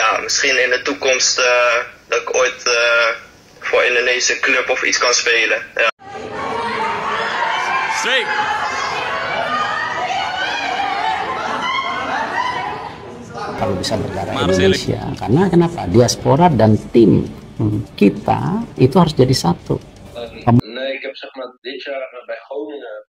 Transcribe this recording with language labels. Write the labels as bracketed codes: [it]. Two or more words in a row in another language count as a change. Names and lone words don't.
[nl] misschien in de toekomst dat ik ooit voor Indonesische club of iets kan spelen. Ja. Straight. [id] Kalau bisa berdarah Indonesia, karena kenapa? Diaspora dan tim kita itu harus jadi satu. [nl] Nee, ik heb zeg maar dit jaar bij Groningen.